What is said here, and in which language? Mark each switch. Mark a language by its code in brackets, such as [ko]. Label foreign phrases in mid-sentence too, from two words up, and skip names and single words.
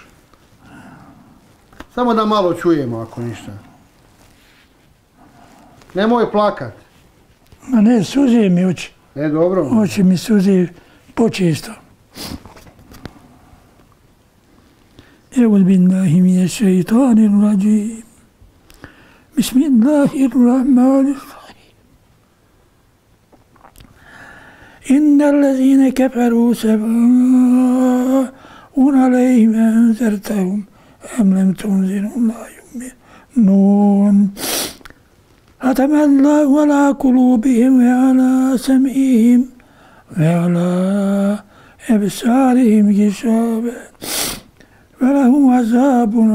[bs] Samo da malo čujemo, ako ništa. Nemoj plakat. Ma ne, suze mi oči. Dobro. Oči mi suze počesto. [ar] أعوذ بالله من الشيطان الرجيم. Bismillahirrahmanirrahim. إن الذين كفروا سواء عليهم أنذرتهم أم لم تنذرهم لا يؤمنون ختم الله على قلوبهم وعلى سمعهم وعلى أبصارهم غشاوة ولهم عذاب